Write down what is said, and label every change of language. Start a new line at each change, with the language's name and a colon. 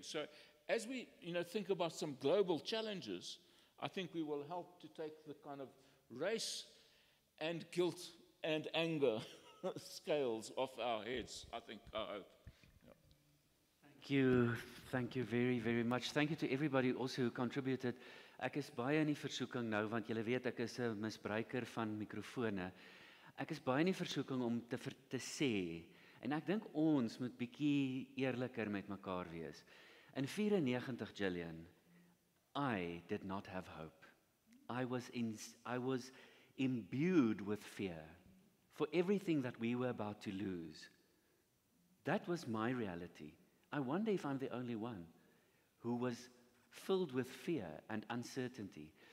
English: So as we think about some global challenges, I think we will help to take the kind of race and guilt and anger scales off our heads, I hope. Thank you very, very much. Thank you to everybody also who contributed.
Afrikaans: Ek is baie in die versoeking nou, want julle weet ek is 'n misbruiker van mikrofone. Ek is baie in die versoeking om te sê, en ek dink ons moet bietjie eerliker met mekaar wees.
English: In 94, Gillian, I did not have hope. I was imbued with fear for everything that we were about to lose. That was my reality. I wonder if I'm the only one who was filled with fear and uncertainty.